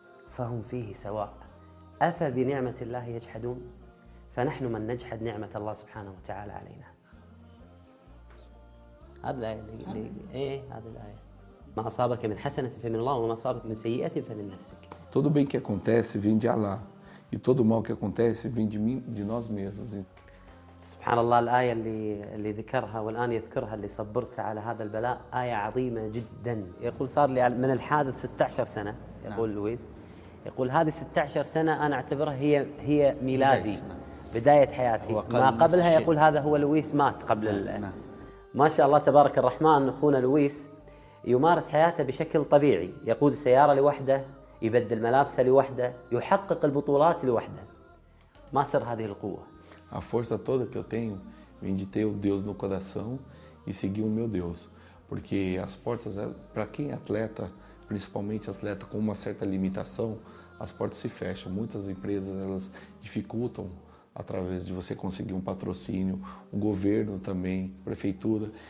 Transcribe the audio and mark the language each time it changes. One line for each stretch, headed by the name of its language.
Arabic: فهم فيه سواء أفبنعمة الله يجحدون فنحن من نجحد نعمة الله سبحانه وتعالى علينا هذا الآية اللي إيه هذا الآية ما أصابك من حسنة فمن الله وما أصابك من سيئة فمن نفسك.
Portuguese: Todo bem que acontece vem de Allah e todo mal que acontece vem de mim de nós mesmos.
Arabic: سبحان الله الآية اللي ذكرها والآن يذكرها اللي صبرت على هذا البلاء آية عظيمة جدا يقول صار لي من الحادث 16 سنة يقول لويس يقول هذه 16 سنة أنا أعتبرها هي ميلادي بداية حياتي ما قبلها يقول هذا هو لويس مات قبل ما شاء الله تبارك الرحمن أخونا لويس يمارس حياته بشكل طبيعي يقود السيارة لوحده يبدل ملابسه لوحده يحقق البطولات لوحده ما سر هذه القوة
Portuguese: A força toda que eu tenho vem de ter o Deus no coração e seguir o meu Deus. Porque as portas, para quem é atleta, principalmente atleta com uma certa limitação, as portas se fecham. Muitas empresas elas dificultam através de você conseguir um patrocínio, o governo também, prefeitura.